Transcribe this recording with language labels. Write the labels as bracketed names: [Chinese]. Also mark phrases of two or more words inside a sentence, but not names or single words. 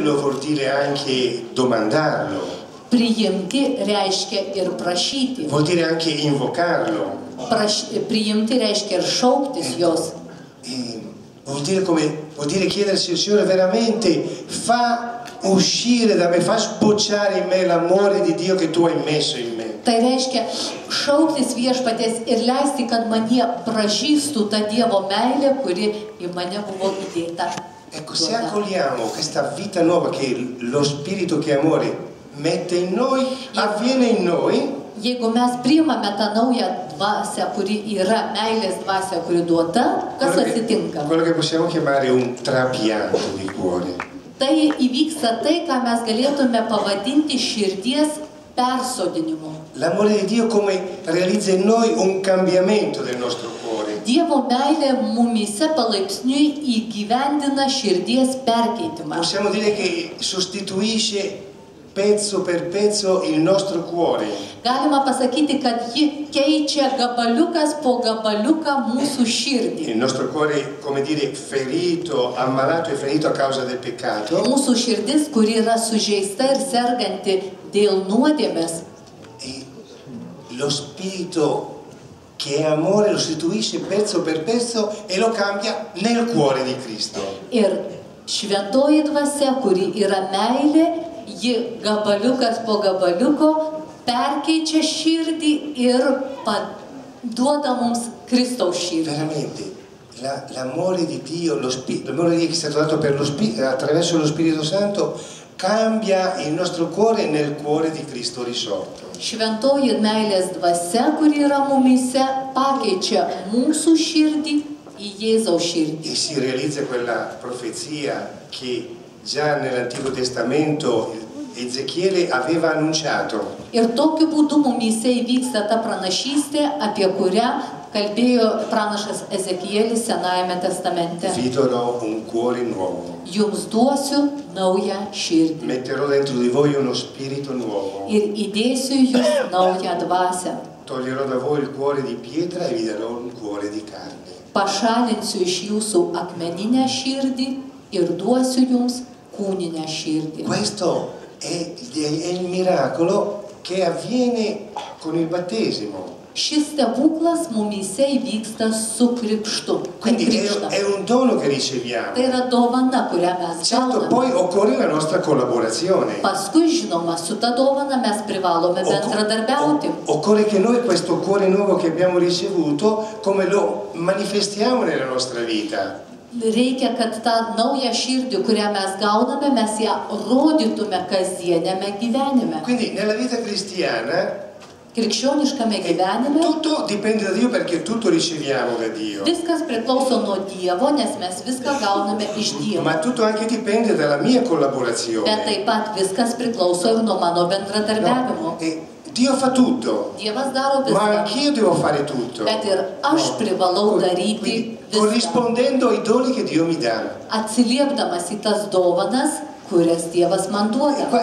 [Italian] Prenderlo vuol dire anche domandarlo. [Lithuanian] Priimti reiškia ir prašyti. [Italian] Vuol dire anche invocarlo. [Lithuanian] Priimti reiškia ir šauktis jos. [Italian] Vuol dire chiedersi al Signore veramente fa uscire da me, fa sbocciare in me l'amore di Dio che tu hai messo in me. [Lithuanian] Tai reiškia šauktis viešpaties ir leisti, kad manyje pražystų ta Dievo meilė, kuri į mane buvo įdėta. [Italian] Ecco, se accogliamo questa vita nuova che lo Spirito che è amore mette in noi, avviene in noi. [Lithuanian] Jeigu mes priimame tą naują dvasią, kuri yra meilės dvasia, kuri duota, kas atsitinka? [Italian] Quello che possiamo chiamare un trapianto di cuore. [Lithuanian] Tai įvyksta tai, ką mes galėtume pavadinti širdies persodinimu. [Italian] L'amore di Dio come realizza in noi un cambiamento del nostro cuore. [Lithuanian] Dievo meilė mumyse palaipsniui įgyvendina širdies perkeitimą. [Italian] Possiamo dire che sostituisce pezzo per pezzo il nostro cuore. [Lithuanian] Galima pasakyti, kad ji keičia gabaliukas po gabaliuką mūsų širdį. [Italian] Il nostro cuore, come dire, ferito, ammalato e ferito a causa del peccato. [Lithuanian] Mūsų širdis, kuri yra sužeista ir serganti dėl nuodėmės. [Italian] E lo Spirito che è amore lo sostituisce pezzo per pezzo e lo cambia nel cuore di Cristo. [Lithuanian] Ir šventoji dvasia, kuri yra meilė, ji gabaliukas po gabaliuko perkeičia širdį ir duoda mums Kristaus širdį. [Italian] Veramente, l'amore di Dio, l'amore di Dio che è stato dato attraverso lo Spirito Santo cambia il nostro cuore nel cuore di Cristo risorto. [Lithuanian] Šventoji meilės dvasia, kuri yra mumyse, pakeičia mūsų širdį į Jėzaus širdį. [Italian] E si realizza quella profezia che già nell'Antico Testamento Ezechiele aveva annunciato. [Lithuanian] Ir tokiu būdu mumyse įvyksta ta pranašystė, apie kurią kalbėjo pranašas Ezekielis Senajame testamente. [Italian] Vi darò un cuore nuovo. [Lithuanian] Jums duosiu naują širdį. [Italian] Metterò dentro di voi uno spirito nuovo. [Lithuanian] Ir įdėsiu jūs naują dvasią. [Italian] Toglierò da voi il cuore di pietra e vi darò un cuore di carne. [Lithuanian] Pašalinsiu iš jūsų akmeninę širdį ir duosiu jums kūninę širdį. [Italian] Questo è il miracolo che avviene con il battesimo. [Lithuanian] Šis stebuklas mumyse įvyksta su krikštu. [Italian] Quindi è un dono che riceviamo. [Lithuanian] Tai yra dovana, kurią mes [Italian] Certo, [Lithuanian] gauname. [Italian] poi occorre la nostra collaborazione. [Lithuanian] Paskui, žinoma, su ta dovana mes privalome bendradarbiauti. [Italian] Occorre che noi questo cuore nuovo che abbiamo ricevuto, come lo manifestiamo nella nostra vita. [Lithuanian] Reikia, kad tą naują širdį, kurią mes gauname, mes ją rodytume kasdienėme gyvenime. [Italian] Quindi nella vita cristiana [Lithuanian] Krikščioniškame gyvenime [Italian] tutto dipende da Dio perché tutto riceviamo da Dio. [Lithuanian] viskas priklauso nuo Dievo, nes mes viską gauname iš Dievo. [Italian] Ma tutto anche dipende dalla mia collaborazione. [Lithuanian] Bet taip pat viskas priklauso ir nuo mano bendradarbiavimo. [Italian] E Dio fa tutto, [Lithuanian] Dievas daro [Italian] ma [Lithuanian] viską, [Italian] anch'io devo fare tutto. [Lithuanian] bet ir aš privalau daryti [Italian] Quindi, [Lithuanian] viską, [Italian] corrispondendo ai doni che Dio mi dà. [Lithuanian] atsiliepdamas į tas dovanas, kurias Dievas man duoda.